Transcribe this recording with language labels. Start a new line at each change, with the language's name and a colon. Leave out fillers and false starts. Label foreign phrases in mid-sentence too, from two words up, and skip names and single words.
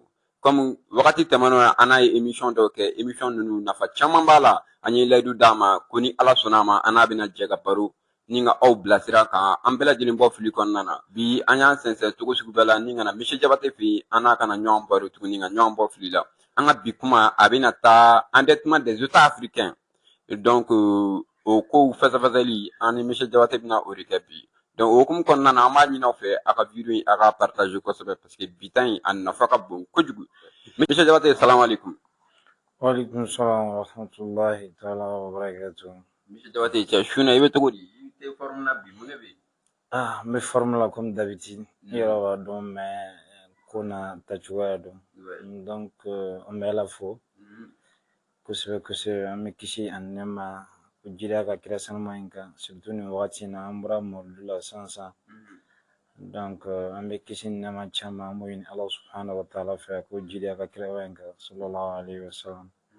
Bambara: Comme wagati tɛmɛnna an n'a ye émission dɔw kɛ, émission ninnu nafa caman b'a la. An ye layidu d'a ma ko ni Ala sɔnna a ma an n'a bɛna jɛ ka baro ni ka aw bilasira kan an bɛɛ lajɛlen bɔ fili kɔnɔna na. Bi an y'an sɛnsɛn cogo sugu bɛɛ la ni ka na Monsieur Jabate fɛ yen an n'a kana ɲɔgɔn baro tuguni ka ɲɔgɔn bɔ fili la. An ka bi kuma a bɛna taa
French: endettement des États africains.
Bambara: Donc o kow fɛsɛfɛsɛli an ni Monsieur Jabate bɛna o de kɛ bi. Donc o hukumu kɔnɔna na an b'a ɲini aw fɛ a ka video in a ka partage kosɛbɛ
French: parce que
Bambara: bi ta in a nafa ka bon kojugu.
Arabic: Monsieur Jabate السلام عليكم. وعليكم السلام ورحمة الله تعالى وبركاته.
Bambara: Monsieur Jabate cɛ su na i bɛ cogo di? I tɛ forme na bi mun de bɛ yen? N bɛ forme la
French: comme d'habitude
Bambara: i yɛrɛ b'a dɔn mais ko na tacogoya dɔn donc an bɛ Ala fo kosɛbɛ kosɛbɛ an bɛ kisi ani nɛɛma ko jiriya ka kira sanuma in kan surtout nin wagati in na an bɔra mawlidu la sisan donc an bɛ kisi ni nɛɛma caman an b'o ɲini Ala
Arabic: سبحانه وتعالى
Bambara: fɛ ko jiriya ka kira in kan
Arabic: صلى الله عليه وسلم.